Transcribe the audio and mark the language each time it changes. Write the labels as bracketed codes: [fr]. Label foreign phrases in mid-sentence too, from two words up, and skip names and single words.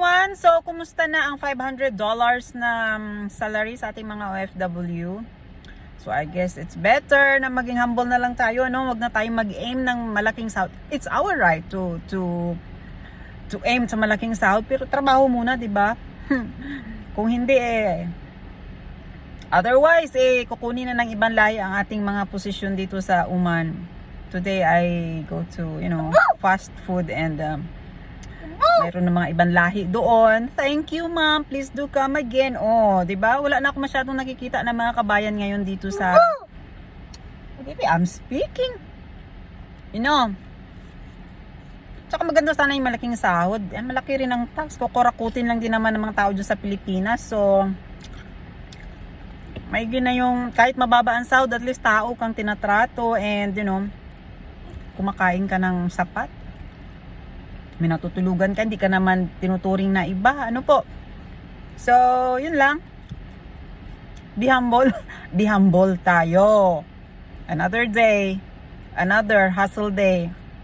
[tl] Ayan, so kumusta na ang $500 na salary sa ating mga OFW? [en] So I guess it's better [tl] na maging humble na lang tayo, no? Wag na tayong mag-aim ng malaking sahod. [en] It's our right to aim [tl] sa malaking sahod, pero trabaho muna, 'di ba? Kung hindi otherwise kukunin na ng ibang lahi ang ating mga posisyon dito sa Oman. [en] Today I go to, fast food and [tl] mayroon ng mga ibang lahi doon. [en] Thank you, ma'am. Please do come again. [tl] Oh, 'di ba? Wala na ako masyadong nakikita ng mga kabayan ngayon dito sa [en] Baby, I'm speaking. [tl] Tsaka maganda sana yung malaking sahod. Yan, malaki rin ang tax. Kukurakutin lang din naman ng mga tao dyan sa Pilipinas. So, may gina yung kahit mababa ang sahod, at least tao kang tinatrato and kumakain ka ng sapat. May natutulugan ka, hindi ka naman tinuturing na iba. Ano po? So, yun lang. [en] Be humble. Be humble [tl] tayo. [en] Another day. Another hustle day.